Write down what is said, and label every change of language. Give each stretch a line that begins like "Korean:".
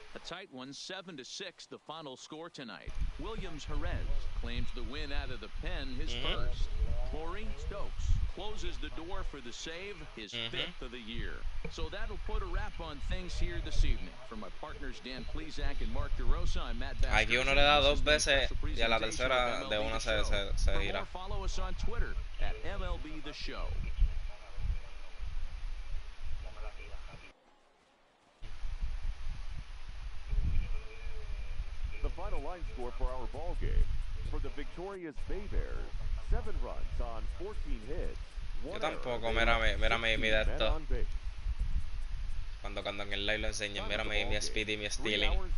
English: A tight one, 7-6, the final score tonight. Williams Jerez claims the win out of the pen, his first. Corey Stokes closes the door for the save, his fifth of the year. So that'll put a wrap on things here this evening. For my partners Dan Plesac and Mark DeRosa, I'm Matt Bass.
Spanish: Aquí uno le da dos veces y a la tercera de una se gira.
English: Follow us on Twitter at MLB The Show. The final line score for our ball game. For the victorious Bay Bears, 7 runs on 14 hits.
Spanish: Yo tampoco, mírame mi de esto. Cuando en el live lo enseñen, mírame mi speed y mi stealing.